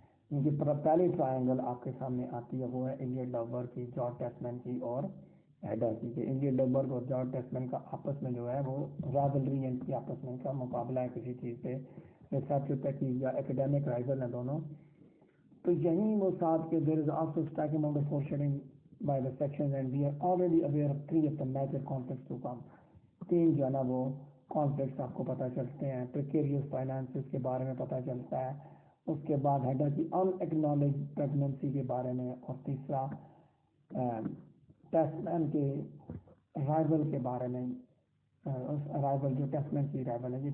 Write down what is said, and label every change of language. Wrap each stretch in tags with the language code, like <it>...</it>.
<ur>ان کی پہلی ٹرائنگل آپ کے سامنے آتی ہے وہ ہے ایلیٹ ڈوبر کی، جارج ٹیسمین کی اور ایڈا کی، کہ ایلیٹ ڈوبر اور جارج ٹیسمین کا آپس میں جو ہے وہ رائولری ہے، ان کی آپس میں کا مقابلہ ہے کسی چیز پہ، ریسرچ تحقیق یا اکیڈیمک رائول ہیں دونوں. تو یہیں وہ ساتھ کے</ur> <en>there is also stacking of the foreshadowing by the sections and we are already aware of 3 of the major conflicts to come.</en> <ur>3 جو ہے نا وہ کانفلکٹس آپ کو پتہ چلتے ہیں.</ur> <en>precarious finances</en> <ur>کے بارے میں پتہ چلتا ہے، اس کے بعد ہیڈا کی ان ایکنالج پریگننسی کے بارے میں، اور تیسرا ٹیسمین کے رائول کے بارے میں، رائول جو ٹیسمین کی رائول ہے.</ur>